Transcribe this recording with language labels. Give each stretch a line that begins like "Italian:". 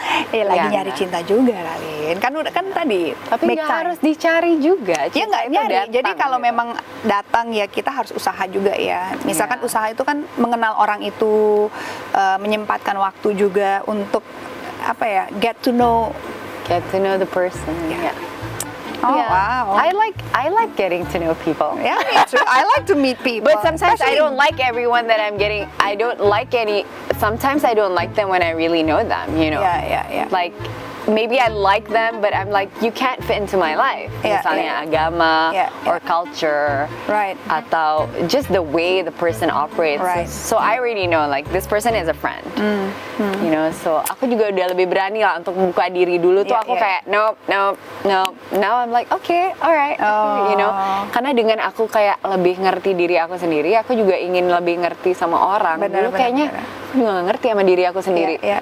Indonesian: Lagi nyari cinta juga, Ralin. Kan udah kan tadi. Tapi nggak harus dicari juga. Ya nggak nyari. Jadi kalau memang datang ya kita harus usaha juga ya. Misalkan usaha itu kan mengenal orang itu, menyempatkan waktu juga untuk apa ya,
English: get to know the person. Oh wow. I like getting to know people. Yeah, me too. I like to meet people. But sometimes I don't like everyone that I'm getting. I don't like any. Sometimes I don't like them when I really know them. You know. Yeah. Like maybe I like them, but I'm like, you can't fit into my life.
Indonesian: Misalnya agama
English: or culture, right?
Indonesian: Atau
English: just the way the person operates. Right. So I already know like this person is a friend. You know, so
Indonesian: aku juga udah lebih berani lah untuk buka diri dulu tuh. Aku kayak
English: nope. Now I'm like okay, alright. You know,
Indonesian: karena dengan aku kayak lebih ngerti diri aku sendiri, aku juga ingin lebih ngerti sama orang. Dulu kayaknya aku juga gak ngerti sama diri aku sendiri.